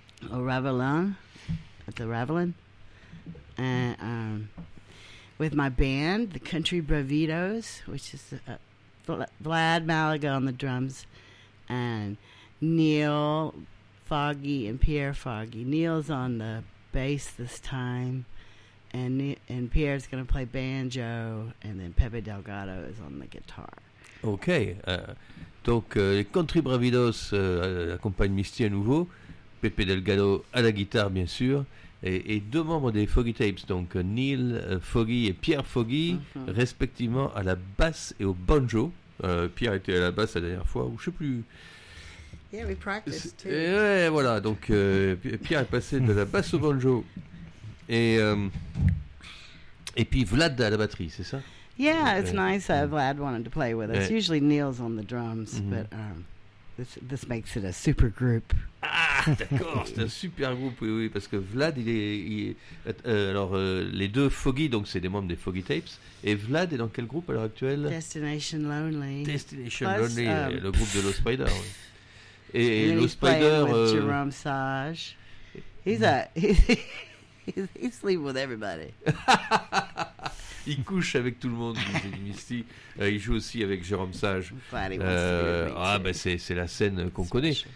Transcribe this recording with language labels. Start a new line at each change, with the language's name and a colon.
English: Oh, Ravelin, at the Ravelin, and with my band, the Country Bravitos, which is Vlad Malaga on the drums, and Neil Foggy and Pierre Foggy. Neil's on the bass this time, and Pierre's going to play banjo, and then Pepe Delgado is on the guitar.
French: Okay, donc les Country Bravitos accompagnent Misty à nouveau. Pepe Delgado à la guitare, bien sûr, et deux membres des Foggy Tapes, donc Neil Foggy et Pierre Foggy, mm-hmm. respectivement à la basse et au banjo. Pierre était à la basse la dernière fois, ou je ne sais plus.
English: Yeah, we practiced too.
French: Et ouais, voilà, donc Pierre est passé de la basse au banjo. Et puis Vlad à la batterie, c'est ça?
English: Yeah, it's nice that Vlad wanted to play with us. Ouais. Usually Neil's on the drums, mm-hmm. but... This makes it a super group.
French: Ah, d'accord, c'est un super groupe, oui, parce que Vlad, les deux Foggy, donc c'est des membres des Foggy Tapes, et Vlad est dans quel groupe à l'heure actuelle?
English: Destination Lonely.
French: Destination Plus, Lonely, le groupe de Low Spider, oui. Et Low Spider... Jerome Sage.
English: He sleeps with everybody.
French: Il couche avec tout le monde, Misty. Il joue aussi avec Jérôme Sage. Ah, ben c'est la scène qu'on c'est connaît.